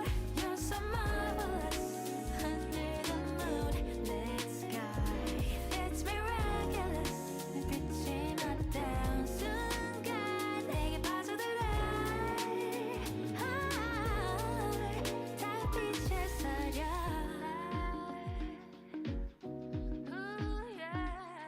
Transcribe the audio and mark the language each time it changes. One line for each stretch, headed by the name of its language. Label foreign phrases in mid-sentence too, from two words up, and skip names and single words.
English: You're so marvelous under the moonlit sky. It's miraculous.
Korean: 눈빛이 맞닿은 순간 내게 빠져들어. 달빛에 서려.
English: Ooh, yeah.